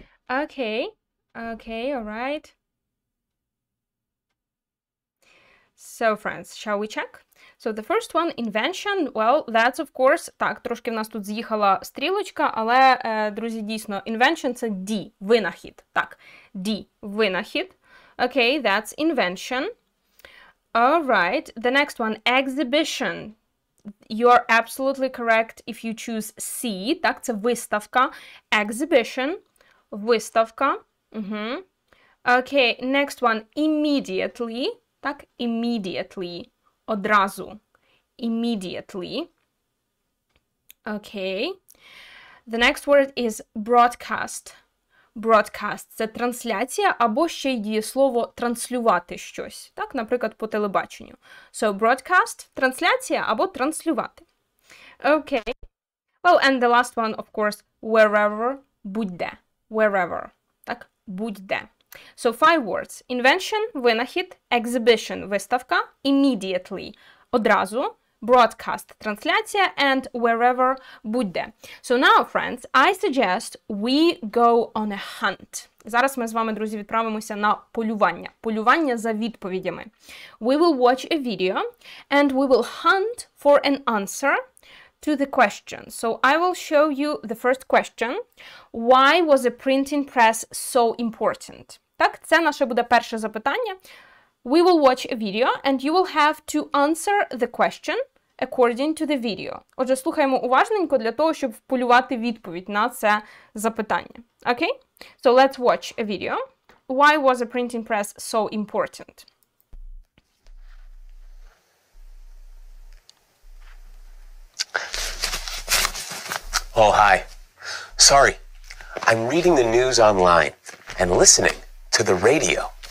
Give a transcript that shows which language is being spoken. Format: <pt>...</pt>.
<en>Okay, all right. So, friends, shall we check? So, the first one, invention, well, that's, of course,</en> <uk>так, трошки в нас тут з'їхала стрілочка, але, друзі, дійсно, invention – це D, винахід, так, D, винахід.</uk> <en>Okay, that's invention. All right, the next one, exhibition. You are absolutely correct if you choose C,</en> <uk>так, це виставка,</uk> <en>exhibition, виставка. Okay, next one, immediately, так, immediately, одразу, immediately. Okay, the next word is broadcast.</en> <uk>Broadcast – це трансляція або ще й дієслово транслювати щось, так, наприклад, по телебаченню. So, broadcast – трансляція або транслювати.</uk> <en>Okay. Well, and the last one, of course, wherever – будь-де. Wherever.</en> <uk>Так, будь-де.</uk> <en>So, 5 words. Invention – винахід, exhibition – виставка, immediately – одразу, broadcast – трансляція, and wherever – будь-де. So now, friends, I suggest we go on a hunt.</en> <uk>Зараз ми з вами, друзі, відправимося на полювання. Полювання за відповідями.</uk> <en>We will watch a video and we will hunt for an answer to the question. So I will show you the first question. Why was a printing press so important?</en> <uk>Так, це наше буде перше запитання.</uk> <en>We will watch a video and you will have to answer the question according to the video.</en> <uk>Отже, слухаємо уважненько для того, щоб вполювати відповідь на це запитання.</uk> <en>Okay? So let's watch a video. Why was a printing press so important? Oh, hi. Sorry. I'm reading the news online and listening to the radio.</en>